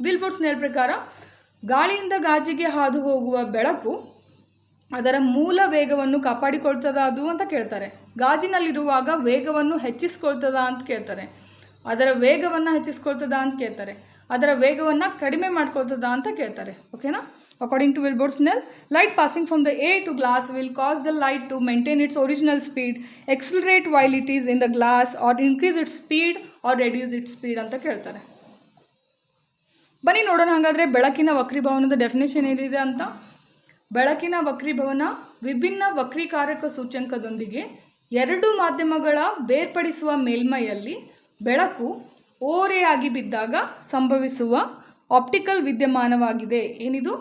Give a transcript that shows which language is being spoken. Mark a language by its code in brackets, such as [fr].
[kn] ವಿಲ್ಬೂರ್ ಸ್ನೆಲ್ ಪ್ರಕಾರ ಗಾಳಿಯಿಂದ ಗಾಜಿಗೆ ಹಾದು ಹೋಗುವ ಬೆಳಕು ಅದರ ಮೂಲ ವೇಗವನ್ನು ಕಾಪಾಡಿಕೊಳ್ತದ ಅದು ಅಂತ ಕೇಳ್ತಾರೆ. ಗಾಜಿನಲ್ಲಿರುವಾಗ ವೇಗವನ್ನು ಹೆಚ್ಚಿಸ್ಕೊಳ್ತದ ಅಂತ ಕೇಳ್ತಾರೆ. ಅದರ ವೇಗವನ್ನು ಹೆಚ್ಚಿಸ್ಕೊಳ್ತದ ಅಂತ ಕೇಳ್ತಾರೆ. ಅದರ ವೇಗವನ್ನು ಕಡಿಮೆ ಮಾಡ್ಕೊಳ್ತದ ಅಂತ ಕೇಳ್ತಾರೆ. ಓಕೆನಾ? [en] According to Wilbur Snell, light passing from the air to glass will cause the light to maintain its original speed, accelerate while it is in the glass, or increase its speed or reduce its speed [kn] ಅಂತ ಕೇಳ್ತಾರೆ. ಬನ್ನಿ ನೋಡೋಣ ಹಾಗಾದರೆ ಬೆಳಕಿನ ವಕ್ರೀಭವನದ definition ಏನಿದೆ ಅಂತ. ಬೆಳಕಿನ ವಕ್ರೀಭವನ ವಿಭಿನ್ನ ವಕ್ರೀಕಾರಕ ಸೂಚ್ಯಂಕದೊಂದಿಗೆ ಎರಡು ಮಾಧ್ಯಮಗಳ ಬೇರ್ಪಡಿಸುವ ಮೇಲ್ಮೈಯಲ್ಲಿ ಬೆಳಕು ಓರೆಯಾಗಿ ಬಿದ್ದಾಗ ಸಂಭವಿಸುವ ಆಪ್ಟಿಕಲ್ ವಿದ್ಯಮಾನವಾಗಿದೆ. ಏನಿದು?